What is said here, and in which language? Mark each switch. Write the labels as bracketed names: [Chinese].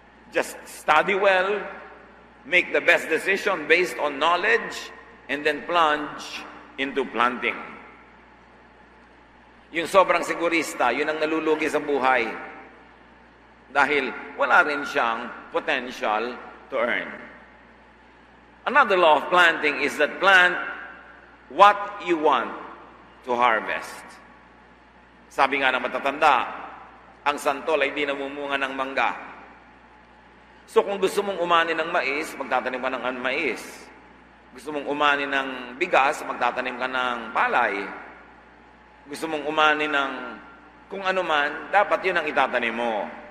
[English] Just study well, make the best decision based on knowledge, and then plunge into planting. [Filipino] Yung sobrang sigurista, yun ang nalulugi sa buhay. Dahil wala rin siyang [English] potential to earn. Another law of planting is that plant what you want to harvest. [Filipino] Sabi nga ng matatanda, ang santol ay di namumunga ng mangga. So kung gusto mong umani ng mais, magtatanim ka ng mais. Gusto mong umani ng bigas, magtatanim ka ng palay. Gusto mong umani ng kung ano man, dapat yun ang itatanim mo.